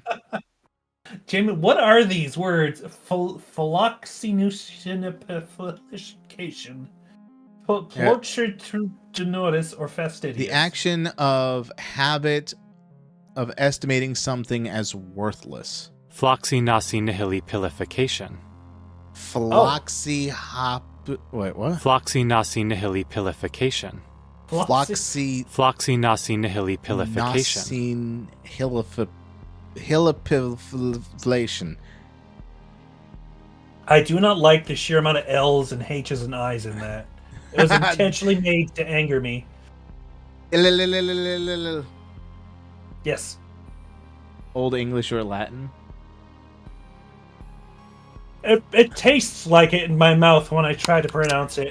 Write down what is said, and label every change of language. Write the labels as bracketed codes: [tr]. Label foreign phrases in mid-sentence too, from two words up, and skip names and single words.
[en] Jamie, what are these words? Philoxenusinification. Portratudinoris or fastidious. The action of habit of estimating something as worthless. Floxy-nasi-nihili-pilification. Wait, what? Floxy-nasi-nihili-pilification. Floxy-nasi-nihili-pilification. Hilipilflation. I do not like the sheer amount of L's and H's and I's in that. It was intentionally made to anger me. Yes. Old English or Latin? It tastes like it in my mouth when I try to pronounce it.